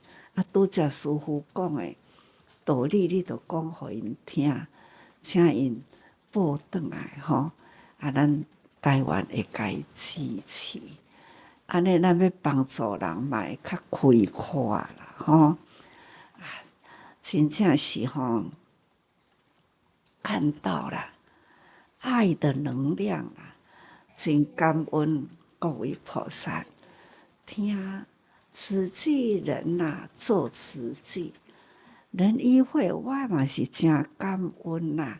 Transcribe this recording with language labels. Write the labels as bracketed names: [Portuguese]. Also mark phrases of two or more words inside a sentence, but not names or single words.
[Min Nan Chinese] 啊，拄则师父讲的道理，你着讲互因听，请因报转来吼。啊，咱台湾会甲伊支持，安尼咱要帮助人嘛会较开阔啦吼。啊，真正是吼，看到了爱的能量啊！真感恩各位菩萨，听慈济人呐，做慈济人医会，我嘛是真感恩呐。